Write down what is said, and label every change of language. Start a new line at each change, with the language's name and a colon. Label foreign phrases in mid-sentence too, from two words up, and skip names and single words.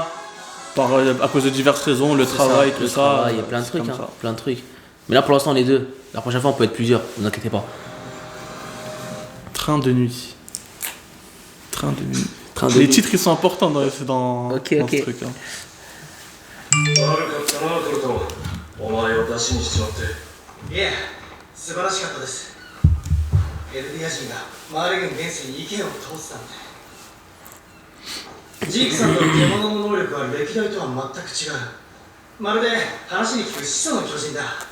French: À cause de diverses raisons, le C'est travail, ça, tout le ça. travail, il y a plein de c'est trucs. comme Hein, ça. plein de trucs. Mais là pour l'instant on est deux. La prochaine fois on peut être plusieurs, ne vous inquiétez pas. Train de nuit. Train de nuit. Train de Les nuit. titres ils sont importants dans Ok, dans ok. ce truc. Hein.
Japanese: 悪かったなトルトお前を出しにしちまっていえ、素晴らしかったです。エルディア人がマーレ軍元帥に意見を通せたんで。ジークさんの獣の能力は歴代とは全く違う。まるで話に聞く始祖の巨人だ。